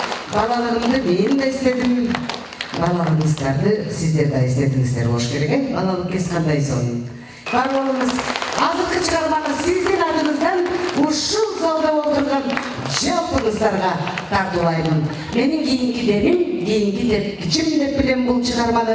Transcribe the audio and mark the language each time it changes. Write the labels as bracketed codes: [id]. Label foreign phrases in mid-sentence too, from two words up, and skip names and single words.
[kk] балалығымды мен де істедім, балалығыңыздарды сіздер де істедіңіздер болуш керек, балалық кез қандай соның. Бар болыңыз, [ky] азыркы чыгарманы сиздин адыңыздан ушул залда отурган жалпыңыздарға тартуулаймын. Менин кийинки тепкичим деп билем бул чыгарманы.